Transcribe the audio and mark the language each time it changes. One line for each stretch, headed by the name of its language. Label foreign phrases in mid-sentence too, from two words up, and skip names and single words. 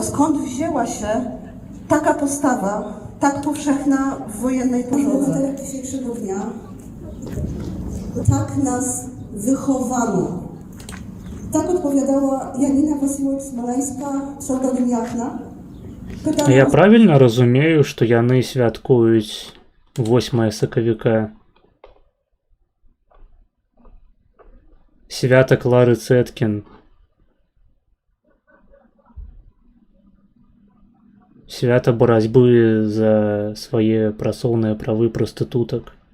Polish: Skąd wzięła się taka postawa, tak powszechna w wojennej porządze? Dzisiejszego dnia tak nas wychowano. Tak odpowiadała Janina Wasiłek-Смоленська, pseudonim Jachna.
Belarusian: Я правільна разумею, што яны святкуюць 8 сакавіка? Свята Клары Цэткін. Свята барацьбы за свае працоўныя правы прастытутак.